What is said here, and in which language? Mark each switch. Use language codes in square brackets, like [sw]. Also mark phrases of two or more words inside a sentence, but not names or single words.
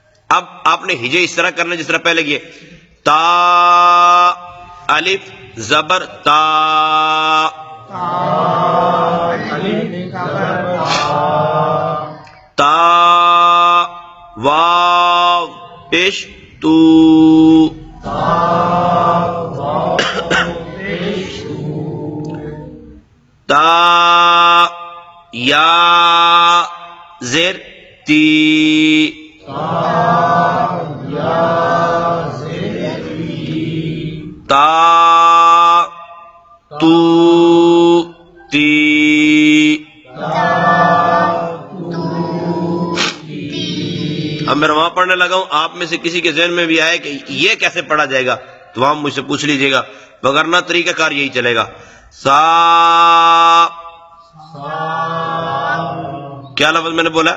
[ur] اب آپ نے ہجے اس طرح کرنا جس طرح پہلے کیے، تا الف زبر تا، تا واو پیش تو، تا یا زیر تی، تا تو تی، اب میں وہاں پڑھنے لگا ہوں، آپ میں سے کسی کے ذہن میں بھی آئے کہ یہ کیسے پڑھا جائے گا تو آپ مجھ سے پوچھ لیجئے گا، وگرنہ طریقہ کار یہی چلے گا۔ سا، کیا لفظ میں نے بولا؟